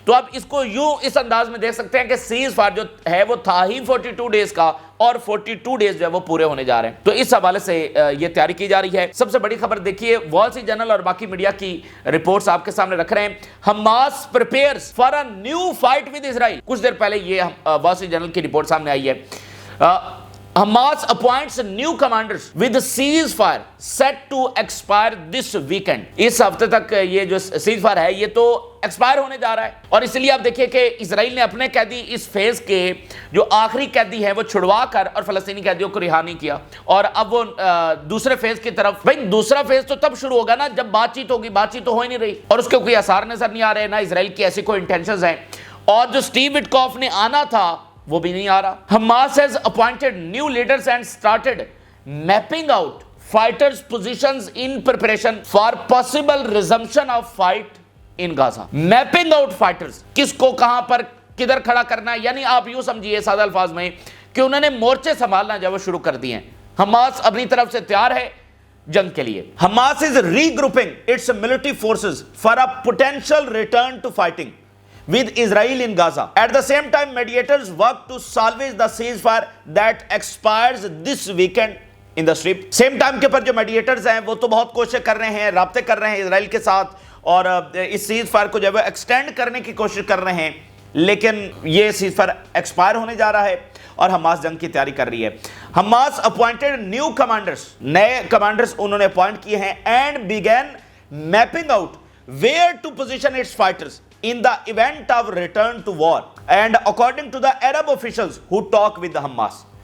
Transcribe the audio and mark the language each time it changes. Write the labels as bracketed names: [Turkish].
[Hindi] तो आप इसको यूं इस अंदाज में देख सकते हैं कि सीज फायर जो है वो था ही 42 डेज का, और 42 डेज जो है वो पूरे होने जा रहे हैं। तो इस हवाले से ये तैयारी की जा रही है। सबसे बड़ी खबर देखिए, वॉल स्ट्रीट जर्नल और बाकी मीडिया की रिपोर्ट्स आपके सामने रख रहे हैं। [English] Hamas prepares for a new fight with Israel. [Hindi] कुछ देर पहले ये वॉल स्ट्रीट जर्नल की रिपोर्ट सामने आई है। [English] Hamas appoints new commanders with cease fire set to expire this weekend. [Hindi] इस हफ्ते तक ये जो सीज फायर है ये तो एक्सपायर होने जा रहा है, और इसलिए आप देखिए कि इजराइल ने अपने कैदी इस फेज के जो आखिरी कैदी हैं वो छुड़वा कर और फलस्तीनी कैदियों को रिहा नहीं किया, और अब वो दूसरे फेज की तरफ। भाई, दूसरा फेज तो तब शुरू होगा ना जब बातचीत होगी, बातचीत तो हो ही नहीं रही, और उसके कोई आसार नजर नहीं आ रहे, ना इजराइल की ऐसी कोई इंटेंशंस हैं, और जो स्टीव विटकॉफ ने आना था वो भी नहीं आ रहा। [English] Hamas has appointed new leaders and started mapping out fighters' positions in preparation for possible resumption of fight in Gaza. Mapping out fighters, [Hindi] किसको कहां पर किधर खड़ा करना है, यानी आप यूं समझिए सादा अल्फाज में कि उन्होंने मोर्चे संभालना जब वो शुरू कर दिए हैं। हमास अपनी तरफ से तैयार है जंग के लिए। [English] Hamas is regrouping its military forces for a potential return to fighting with Israel in Gaza. At the same time, mediators work to salvage the ceasefire that expires this weekend in the Strip. [Hindi] Same time के पर जो mediators हैं वो तो बहुत कोशिश कर रहे हैं, राब्ते कर रहे हैं इजराइल के साथ, और इस सीज फायर को जो है एक्सटेंड करने की कोशिश कर रहे हैं, लेकिन ये सीज फायर एक्सपायर होने जा रहा है और हमास जंग की तैयारी कर रही है। [English] Hamas appointed new commanders, [Hindi] नए कमांडर्स उन्होंने अपॉइंट किए हैं, [English] and began mapping out where to position its fighters in the event of return to war, and according to the Arab officials who talk with the Hamas,